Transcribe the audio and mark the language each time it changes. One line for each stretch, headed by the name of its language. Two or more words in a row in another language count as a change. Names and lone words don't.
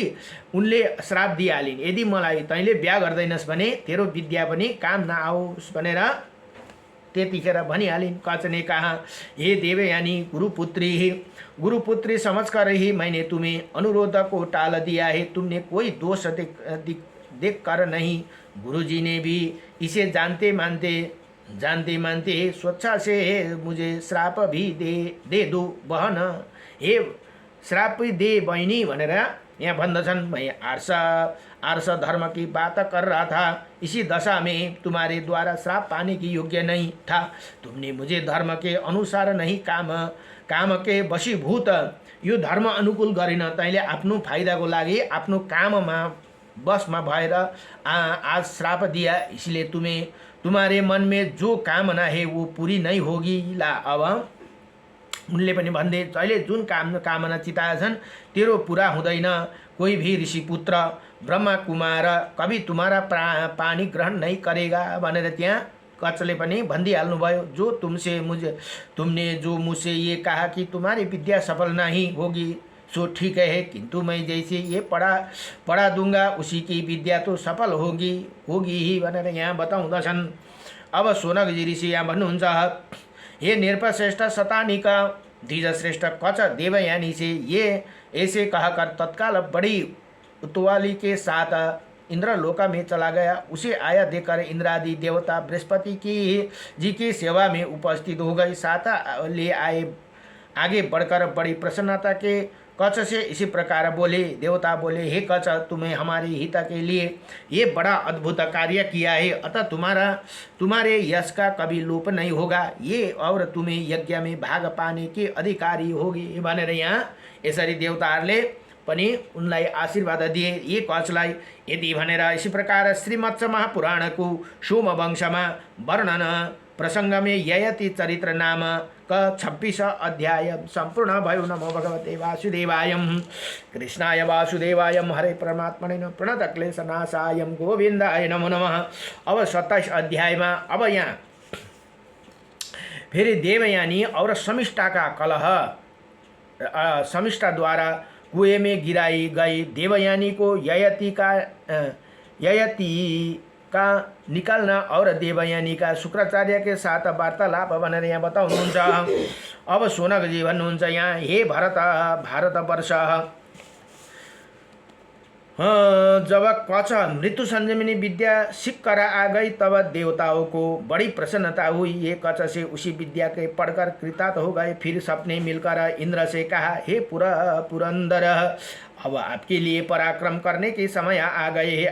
Nepali: उनले श्राप दिइहालिन्, यदि मलाई तैँले बिहा गर्दैनस् भने तेरो विद्या पनि काम नआओस् भनेर त्यतिखेर भनिहालिन्।
Hindi: कच ने कहा हे देवयानी गुरुपुत्री समझकर ही मैंने तुम्हें अनुरोध को टाल दिया है। तुमने कोई दोष देख कर नहीं। गुरुजी ने भी इसे जानते मानते स्वेच्छा से मुझे श्राप भी दे दो बहन।
Nepali: हे श्राप दे बहिनी भनेर यहाँ भन्दछन्।
Hindi: मैं आर्ष धर्म की बात कर रहा था, इसी दशा में तुम्हारे द्वारा श्राप पाने की योग्य नहीं था। तुमने मुझे धर्म के अनुसार नहीं काम के वशीभूत
Nepali: यो धर्म अनुकूल गरिन। तैँले आफ्नो फाइदाको लागि आफ्नो काममा बसमा भएर आज श्राप दिया।
Hindi: इसलिए तुम्हारे मन में जो कामना है वो पूरी नहीं होगी।
Nepali: ला अब उनले पनि भन्दै तैँले जुन कामना चिताएछन् तेरो पूरा हुँदैन।
Hindi: कोई भी ऋषि पुत्र ब्रह्मा कुमार कभी तुम्हारा पानी ग्रहण नहीं करेगा
Nepali: भनेर त्यहाँ कचले पनि भनिदिइहाल्नुभयो।
Hindi: जो तुमने जो मुझसे ये कहा कि तुम्हारी विद्या सफल नहीं होगी सो ठीक है, किंतु मैं जैसे ये पढ़ा दूंगा उसी की विद्या तो सफल होगी ही
Nepali: भनेर यहाँ बताउँदछन्। अब सोनकजी ऋषि यहाँ भन्नुहुन्छ
Hindi: हे नृपश्रेष्ठ शतानिक द्विज श्रेष्ठ कच देवयानी से ये ऐसे कहकर तत्काल बड़ी उतवाली के साथ इंद्रलोक में चला गया। उसे आया देखकर इंद्रादि देवता बृहस्पति जी की सेवा में उपस्थित हो गए। साथ ले आगे बढ़कर बड़ी प्रसन्नता के कच से इसी प्रकार बोले। देवता बोले हे कच तुम्हें हमारे हित के लिए ये बड़ा अद्भुत कार्य किया है, अतः तुम्हारे यश का कभी लोप नहीं होगा। ये और तुम्हें यज्ञ में भाग पाने के अधिकारी होगी
Nepali: भनेर यहाँ यसरी देवताहरूले पनि उनलाई आशीर्वाद दिए।
Hindi: ये
Nepali: कचलाई यदि भनेर
Hindi: इसी प्रकार श्रीमत्स्य महापुराणको सोमवंशमा वर्णन प्रसंग में ययति चरित्र नाम का 26 अध्याय संपूर्ण भयो।
Sanskrit: नमो भगवते वासुदेवाय कृष्णाय वासुदेवाय हरे परमात्मने प्रणतक्लेशनाशाय गोविंदाय नमो नमः।
Nepali: अब 27 अध्यायमा अब यहाँ फेरि
Hindi: देवयानी और शमिष्ठा का कलह शमिष्ठा द्वारा कुएं में गिराई गई। देवयानी को ययति का निकालना और देवयानी का शुक्राचार्य के साथ वार्तालाप
Nepali: भनेर यहाँ बताउनुहुन्छ। अब सोनकजी भन्नुहुन्छ यहाँ
Hindi: हे भारतवर्ष जब कच मृत्यु संजीवनी विद्या सीख कर आ गई तब देवताओं को बड़ी प्रसन्नता हुई। ये कच से उसी विद्या के पढ़कर कृतार्थ हो गए। फिर सबने मिलकर इंद्र से कहा, हे पुरंदर, अब आपके लिए पराक्रम करने के समय आ गए हैं।